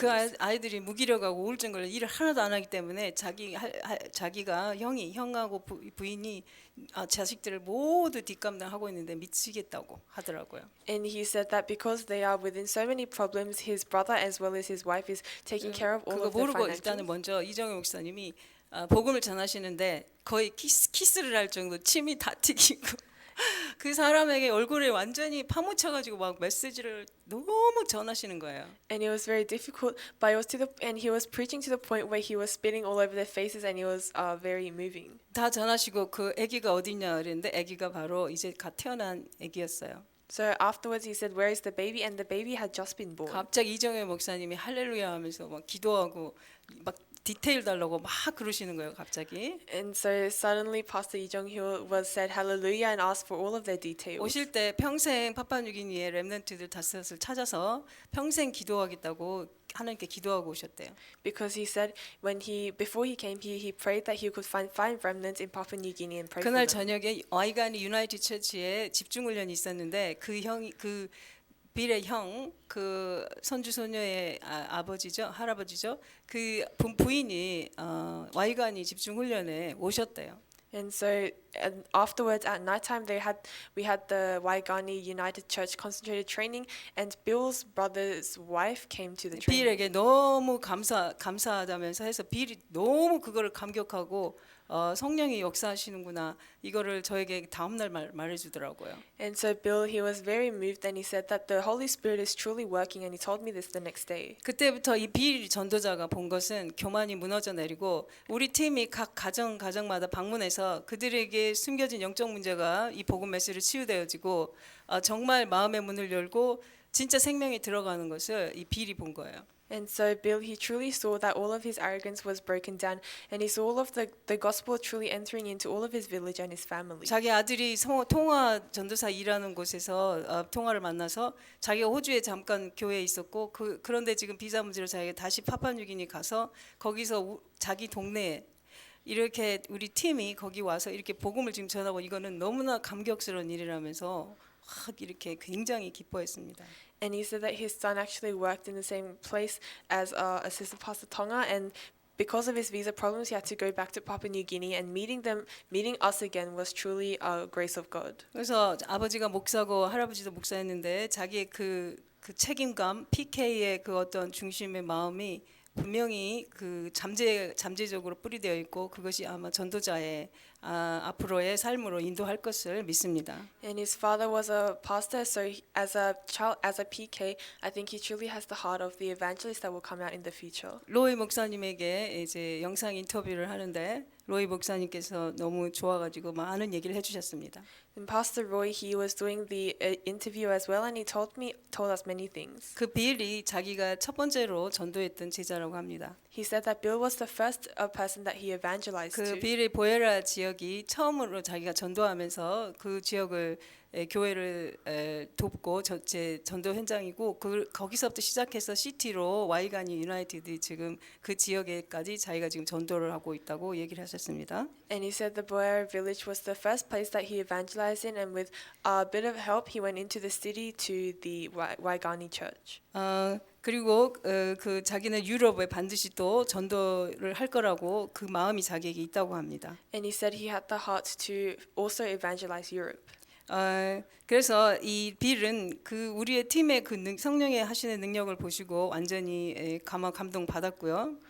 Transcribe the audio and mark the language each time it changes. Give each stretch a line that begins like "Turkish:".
Korean: 그 아이들이 무기력하고 우울증 걸려 일을 하나도 안 하기 때문에 자기가 형하고 부인이 자식들을 모두 뒷감당하고 있는데 미치겠다고 하더라고요.
English: And he said that because they are within so many problems, his brother as well as his wife is taking care of all
Korean: 그거
English: of their
Korean: 모르고 일단은 먼저 이정혜 목사님이 복음을 전하시는데 거의 키스를 할 정도 침이 다 튀기고 그 사람에게 얼굴에 완전히 파묻혀가지고 막 메시지를 너무 전하시는 거예요.
English: And it was very difficult, but it was and he was preaching to the point where he was spitting all over their faces, and it was very moving.
Korean: 다 전하시고 그 아기가 어디냐 그랬는데 아기가 바로 이제 갓 태어난 아기였어요.
English: So afterwards he said, "Where is the baby?" And the baby had just been born.
Korean: 갑자기 이정혜 목사님이 할렐루야 하면서 막 기도하고 막 디테일 달라고 막 그러시는 거예요, 갑자기.
English: And so suddenly Pastor Lee Jong-hyo said hallelujah and asked for all of their details.
Korean: 오실 때 평생 파푸아뉴기니의 렘넌트들 다섯을 찾아서 평생 기도하겠다고 하나님께 기도하고 오셨대요.
English: Because he said before he came here, he prayed that he could find 5 remnants in Papua New Guinea and pray
Korean: 그날
English: for them.
Korean: 저녁에 와이가니 유나이티드 처치에 집중 훈련이 있었는데 그 빌의 형, 그 손주 소녀의 아버지죠, 할아버지죠. 그 부인이 와이가니 집중 훈련에 오셨대요.
English: And so afterwards at nighttime we had the Waigani United Church concentrated training, and Bill's brother's wife came to the training.
Korean: 빌에게 너무 감사하다면서 해서 빌이 너무 그거를 감격하고 성령이 역사하시는구나 이거를 저에게 다음 날 말해주더라고요.
English: And so Bill, he was very moved, and he said that the Holy Spirit is truly working, and he told me this the next day.
Korean: 그때부터 이 빌 전도자가 본 것은 교만이 무너져 내리고 우리 팀이 각 가정마다 방문해서 그들에게 숨겨진 영적 문제가 이 복음 메시지로 치유되어지고 정말 마음의 문을 열고 진짜 생명이 들어가는 것을 이 빌이 본 거예요.
English: And so Bill, he truly saw that all of his arrogance was broken down, and he saw all of the gospel truly entering into all of his village and his family.
Korean: 자기 아들이 통화 전도사 일하는 곳에서 통화를 만나서 자기가 호주에 잠깐 교회에 있었고 그런데 지금 비자 문제로 자기가 다시 파푸아뉴기니 가서 거기서 자기 동네에 이렇게 우리 팀이 거기 와서 이렇게 복음을 지금 전하고 이거는 너무나 감격스러운 일이라면서 막 이렇게 굉장히 기뻐했습니다.
English: And he said that his son actually worked in the same place as Assistant Pastor Tonga, and because of his visa problems, he had to go back to Papua New Guinea. And meeting us again was truly a grace of God.
Korean: 그래서 아버지가 목사고 할아버지도 목사였는데 자기의 그 책임감, PK의 그 어떤 중심의 마음이 분명히 그 잠재적으로 뿌리되어 있고 그것이 아마 전도자의 앞으로의 삶으로 인도할 것을 믿습니다.
English: And his father was a pastor, so as a PK, I think he truly has the heart of the evangelist that will come out in the future.
Korean: 로이 목사님에게 이제 영상 인터뷰를 하는데 로이 목사님께서 너무 좋아가지고 많은 얘기를 해주셨습니다.
English: And Pastor Roy, he was doing the interview as well, and he told us many things.
Korean: 그 빌이 자기가 첫 번째로 전도했던 제자라고 합니다.
English: He said that Bill was the first person that he evangelized 그 to.
Korean: 빌의 보에라 지역이 처음으로 자기가 전도하면서 그 지역을 교회를 돕고 제 전도 현장이고 거기서부터 시작해서 시티로 와이가니 유나이티드 지금 그 지역에까지 자기가 지금 전도를 하고 있다고 얘기를 하셨습니다.
English: And he said the Boer village was the first place that he evangelized in, and with a bit of help, he went into the city to the Waigani church.
Korean: 그리고 그 자기는 유럽에 반드시 또 전도를 할 거라고 그 마음이 자기에게 있다고 합니다.
English: And he said he had the heart to also evangelize Europe.
Korean: 그래서 이 빌은 그 우리의 팀의 그 성령의 하시는 능력을 보시고 완전히 감동 받았고요.